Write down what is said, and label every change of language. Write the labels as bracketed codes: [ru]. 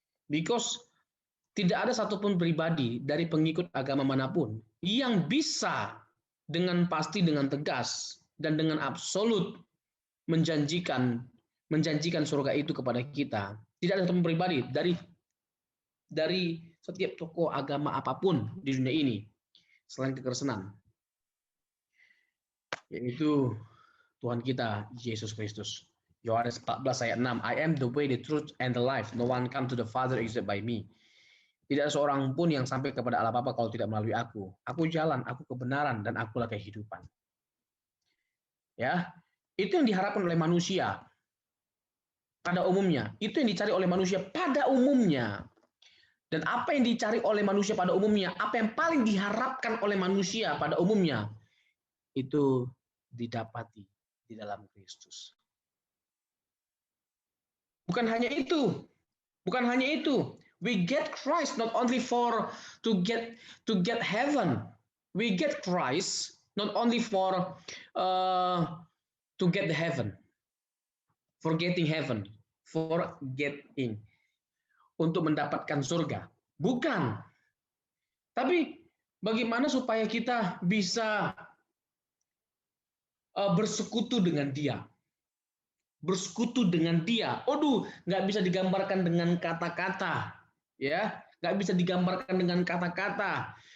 [id] Because tidak ada satupun pribadi dari pengikut agama manapun yang bisa dengan pasti, dengan tegas, dan dengan absolut menjanjikan surga itu kepada kita. Tidak ada satu pribadi dari setiap tokoh agama apapun di dunia ini selain kekristenan, yaitu Tuhan kita Yesus Kristus. Yohanes 14 ayat 6. [en] I am the way, the truth, and the life. No one come to the Father except by me. [id] Tidak ada seorang pun yang sampai kepada Allah Bapa kalau tidak melalui aku. Aku jalan, aku kebenaran, dan akulah kehidupan. Ya, itu yang diharapkan oleh manusia pada umumnya. Itu yang dicari oleh manusia pada umumnya. Dan apa yang dicari oleh manusia pada umumnya, apa yang paling diharapkan oleh manusia pada umumnya, itu didapati di dalam Kristus. Bukan hanya itu. Bukan hanya itu. [en] We get Christ not only for to get heaven. We get Christ not only for to get the heaven. For getting heaven. For getting. [id] Untuk mendapatkan surga. Bukan. Tapi bagaimana supaya kita bisa bersekutu dengan Dia? Bersekutu dengan Dia. Aduh, nggak bisa digambarkan dengan kata-kata, ya, nggak bisa digambarkan dengan kata-kata.